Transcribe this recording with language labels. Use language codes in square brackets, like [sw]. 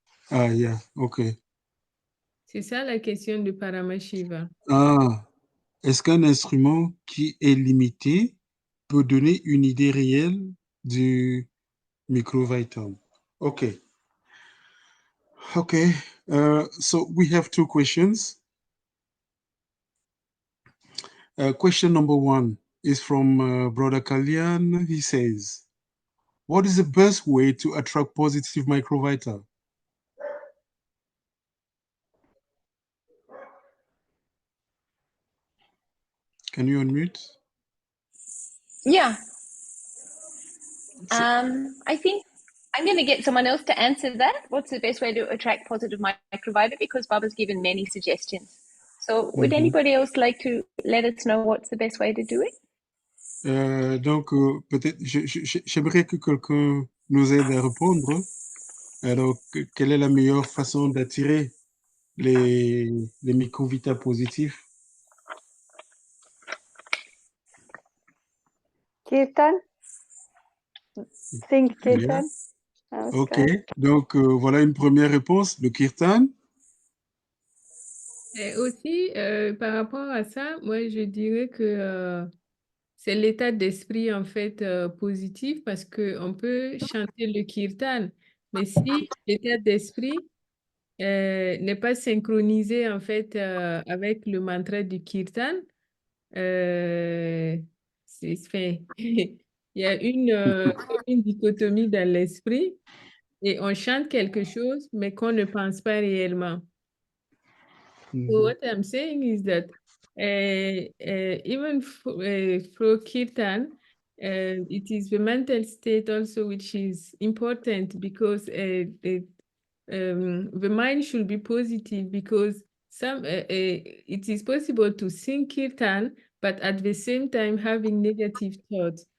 [en] Ah, yeah, ok. [fr] C'est ça la question de Paramashiva. Ah, est-ce qu'un instrument qui est limité peut donner une idée réelle du microvitum? [en] Okay. Okay. So we have two questions. Question number one is from Brother Kalyan. He says, what is the best way to attract positive microvita? Can you unmute? Yeah. I think I'm going to get someone else to answer that. What's the best way to attract positive microvita? Because Baba's given many suggestions. So would anybody else like to let us know what's the best way to do it? [fr] Donc, peut-être, j'aimerais que quelqu'un nous aide à répondre. Alors, quelle est la meilleure façon d'attirer les microvitas positifs? [en] Kirtan? Think Kirtan? Yeah. [fr] Ok, donc voilà une première réponse, le kirtan. Et aussi, par rapport à ça, moi, je dirais que c'est l'état d'esprit, en fait, positif parce qu'on peut chanter le kirtan, mais si l'état d'esprit n'est pas synchronisé, en fait, avec le mantra du kirtan, c'est fait. Il y a une dichotomie dans l'esprit et on chante quelque chose, mais qu'on ne pense pas réellement. [en] So what I'm saying is that even for kirtan, it is the mental state also which is important because the mind should be positive because it is possible to sing kirtan, but at the same time having negative thoughts.